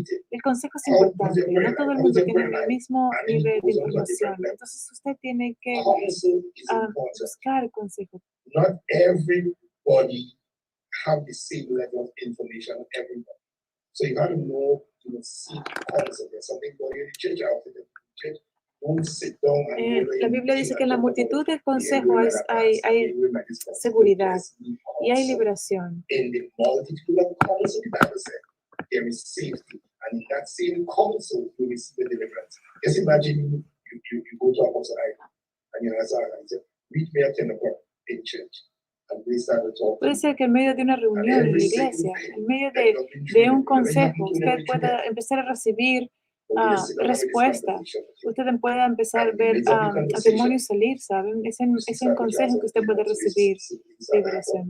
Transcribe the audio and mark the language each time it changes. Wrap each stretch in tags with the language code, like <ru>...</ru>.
<es>El consejo es importante, no todo el mundo tiene el mismo nivel de información, entonces usted tiene que buscar el consejo.</es> <en>Not everybody have the same level of information everybody. So you got to know, seek counsel. There's something going in the church out there. Church, don't sit down and</en> <es>La Biblia dice que en la multitud de consejos hay seguridad y hay liberación.</es> <en>In the multitude of counsel, the Bible said, there is safety. And in that same counsel, you receive the deliverance. Just imagine you go to a house and you ask and say, meet me at 10 o'clock in church.</en> <es>Puede ser que en medio de una reunión en la iglesia, en medio de un consejo, usted pueda empezar a recibir respuestas. Usted pueda empezar a ver a demonios salir, ¿saben? Es un consejo que usted puede recibir liberación.</es>